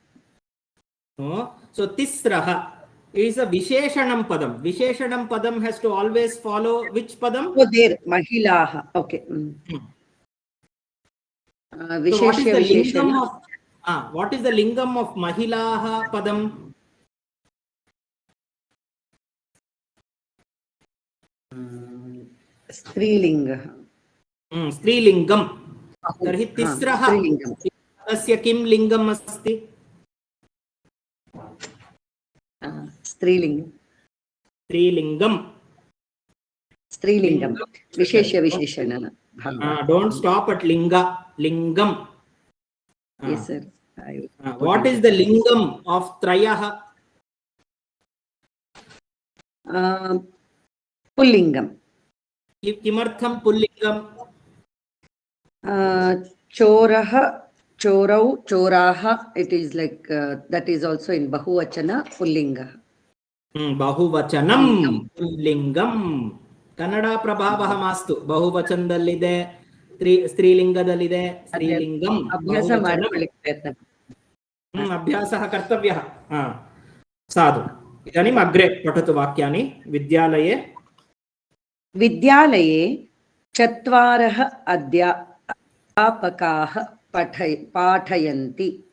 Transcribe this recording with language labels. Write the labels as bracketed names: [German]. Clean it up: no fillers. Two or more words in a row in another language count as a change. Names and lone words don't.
[English] So Tisraha is a [Sanskrit] विशेषणं पदम्. विशेषणं पदम् [English] has to always follow which Padam? Oh, there, Mahilaha. Okay. So what is the lingam of what is the lingam of [Sanskrit] महिलाः पदम्? Strilinga. Strilingam. तर्हि तिस्रः तस्य किं लिङ्गम् अस्ति? Strilingam. Strilingam. विशेष विशेषण. [English] Don't stop at linga. Lingam. Yes, sir. What is the lingam of Trayaha? [Sanskrit] पुल्लिङ्गम् किमर्थं पुल्लिङ्गं? चोरः चोरौ चोराः [English] it is like that is also in [Sanskrit] बहुवचन पुल्लिङ्गः ಬಹುವಚನಂ ಪುಲ್ಲಿಂಗಂ. ಕನ್ನಡ ಪ್ರಭಾವಃ ಮಾಸ್ತು. [Kannada] ಬಹುವಚನದಲ್ಲಿದೆ, ಸ್ತ್ರೀಲಿಂಗದಲ್ಲಿದೆ, ಸ್ತ್ರೀಲಿಂಗಂ. अभ्यास ಮಾಡಿಕೊಳ್ಳಿಕ್ಕೆ ಪ್ರಯತ್ನ. [Sanskrit] अभ्यासः कर्तव्यः. साधु. इदानीम् अग्रे पठतु वाक्यानि. विद्यालये विद्यालये 4 अध्यापकाः पाठयन्ति.